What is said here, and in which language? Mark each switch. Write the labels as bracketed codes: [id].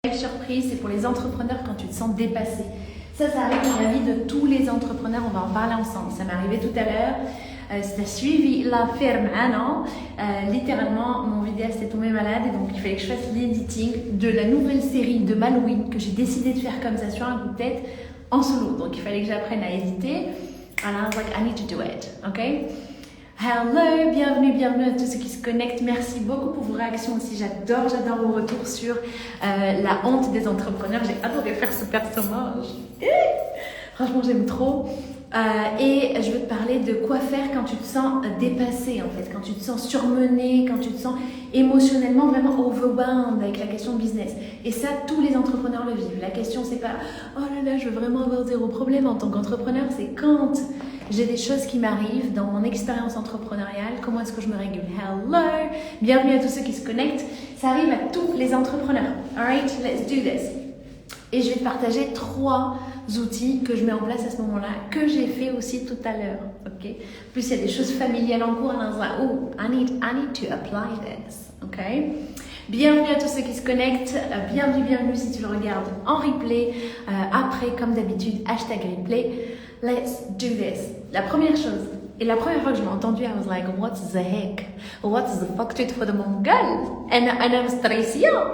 [fr] surprise, c'est pour les entrepreneurs quand tu te sens dépassé. Ça arrive dans la vie de tous les entrepreneurs, on va en parler ensemble. Ça m'est arrivé tout à l'heure. Si tu as suivi l'affaire maintenant, littéralement, mon vidéaste est tombé malade et donc il fallait que je fasse l'editing de la nouvelle série de Halloween que j'ai décidé de faire comme ça sur un coup de tête en solo. Donc il fallait que j'apprenne à éditer. [en] And I was like, I need to do it, ok? [fr] Hello, bienvenue à tous ceux qui se connectent. Merci beaucoup pour vos réactions aussi. J'adore vos retours sur la honte des entrepreneurs. J'ai adoré faire ce personnage. Franchement, j'aime trop. Et je veux te parler de quoi faire quand tu te sens dépassé, en fait, quand tu te sens surmené, quand tu te sens émotionnellement vraiment overwhelmed avec la question business. Et ça, tous les entrepreneurs le vivent. La question, c'est pas « Oh là là, je veux vraiment avoir zéro problème en tant qu'entrepreneur », c'est quand j'ai des choses qui m'arrivent dans mon expérience entrepreneuriale, comment est-ce que je me régule. Hello, bienvenue à tous ceux qui se connectent. Ça arrive à tous les entrepreneurs. [en] Alright, let's do this. [fr] Et je vais te partager 3 outils que je mets en place à ce moment-là, que j'ai fait aussi tout à l'heure. Ok. Plus il y a des choses familiales en cours, [en] and I was like, oh, I need to apply this. Ok. [fr] Bienvenue à tous ceux qui se connectent. Bienvenue si tu le regardes en replay. Après, comme d'habitude, #replay. [en] Let's do this. [fr] La première chose, et la première fois que je l'ai entendu, [en] I was like, what the heck? What the fuck [fr] tu te fais de mon gueule? [ar] أنا [fr] stressée.